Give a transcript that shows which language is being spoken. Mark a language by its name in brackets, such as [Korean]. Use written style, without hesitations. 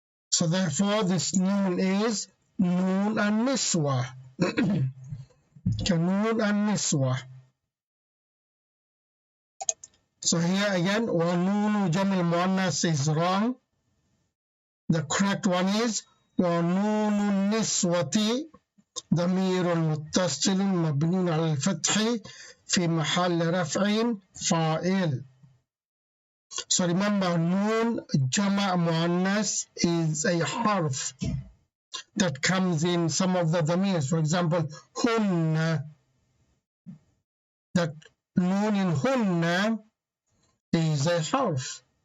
[English] So therefore this noon is noon an-niswa. [Arabic] Noon an-niswa. [English] So here again, wa noonu jam al-muannas is wrong. The correct one is wa noonu niswati [Arabic] ضمير متصل مبني على الفتح في محل رفع فاعل. [English] So remember, noon jama muannas is a harf that comes in some of the damirs. For example, hunna, that noon in hunna is a harf.